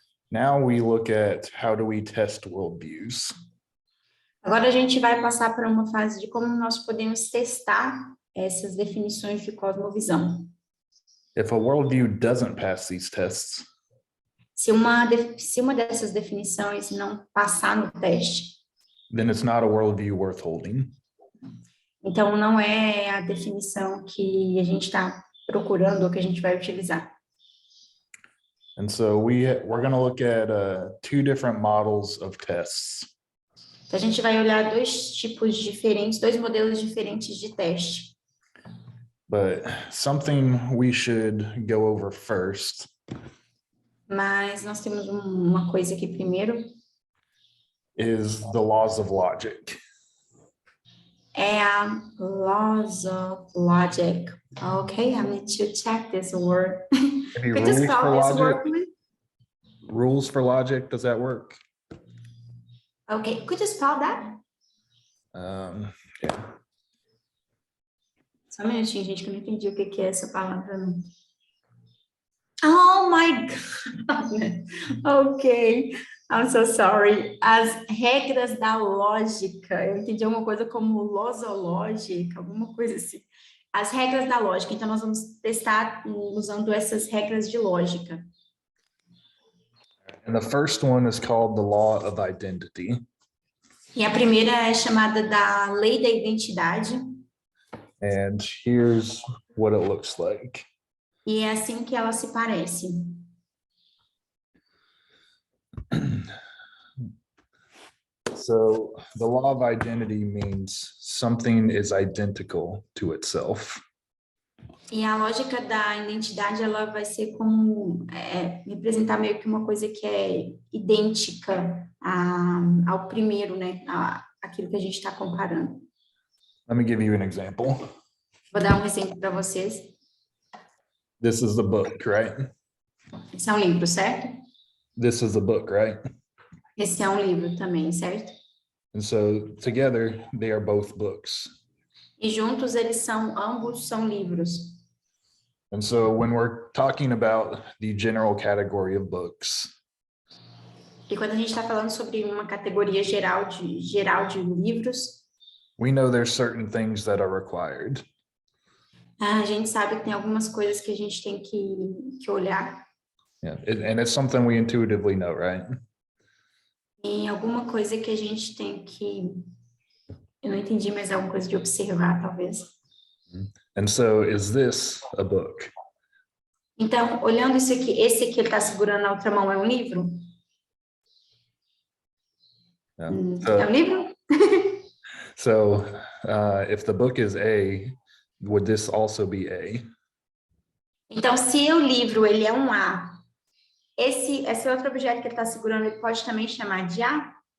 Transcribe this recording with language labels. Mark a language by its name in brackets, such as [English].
[English] Now we look at how do we test worldviews. [Portuguese] Agora a gente vai passar para uma fase de como nós podemos testar essas definições de cosmovisão. [English] If a worldview doesn't pass these tests, [Portuguese] Se uma dessas definições não passar no teste, [English] then it's not a worldview worth holding. [Portuguese] então não é a definição que a gente está procurando ou que a gente vai utilizar. [English] And so we're going to look at two different models of tests. [Portuguese] Então a gente vai olhar dois tipos diferentes, dois modelos diferentes de teste. [English] But something we should go over first [Portuguese] Mas nós temos uma coisa aqui primeiro. [English] is the laws of logic. [Portuguese] É a [English] laws of logic. Okay, I need to check this word. Maybe Could you rules spell for this logic? word, please? Rules for logic, does that work? Okay, could you spell that? Yeah. [Portuguese] Só um minutinho, gente, que eu não entendi o que é essa palavra. [English] Não. Oh my God! Ok, I'm so sorry. [Portuguese] As regras da lógica. Eu entendi alguma coisa como losológica, alguma coisa assim. As regras da lógica. Então, nós vamos testar usando essas regras de lógica. [English] And the first one is called the law of identity. [Portuguese] E a primeira é chamada da lei da identidade. [English] And here's what it looks like. [Portuguese] E é assim que ela se parece. [English] So the law of identity means something is identical to itself. [Portuguese] E a lógica da identidade, ela vai ser como representar meio que uma coisa que é idêntica ao primeiro, né? Aquilo que a gente está comparando. [English] Let me give you an example. [Portuguese] Vou dar um exemplo para vocês. [English] This is the book, right? [Portuguese] Esse é um livro, certo? [English] This is the book, right? [Portuguese] Esse é um livro também, certo? [English] And so together they are both books. [Portuguese] E juntos ambos são livros. [English] And so when we're talking about the general category of books, [Portuguese] E quando a gente está falando sobre uma categoria geral de livros, [English] we know there's certain things that are required. [Portuguese] a gente sabe que tem algumas coisas que a gente tem que olhar. [English] Yeah, and it's something we intuitively know, right? [Portuguese] E alguma coisa que a gente tem que... Eu não entendi, mas é alguma coisa de observar, talvez. [English] And so is this a book? [Portuguese] Então, olhando isso aqui, esse aqui ele está segurando na outra mão, é um livro? [English] Yeah. [Portuguese] É um livro? [English] So if the book is A, would this also be A? [Portuguese] Então, se o livro ele é um A, esse outro objeto que ele está segurando, ele pode também chamar de A?